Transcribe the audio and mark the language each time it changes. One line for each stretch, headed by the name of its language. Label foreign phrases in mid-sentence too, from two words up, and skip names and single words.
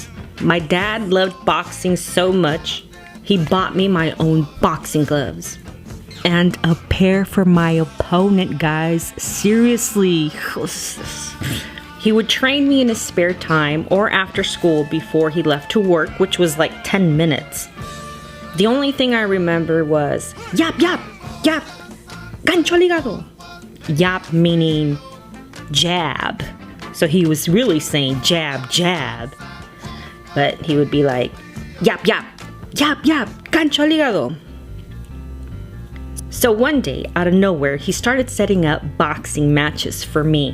English: My dad loved boxing so much, he bought me my own boxing gloves. And a pair for my opponent, guys. Seriously. He would train me in his spare time or after school before he left to work, which was like 10 minutes. The only thing I remember was,
Spanish: yap, yap, yap, gancho al hígado.
English: Yap meaning jab. So he was really saying jab, jab. But he would be like,
Spanish: yap, yap, yap, yap, gancho al hígado.
English: So one day, out of nowhere, he started setting up boxing matches for me.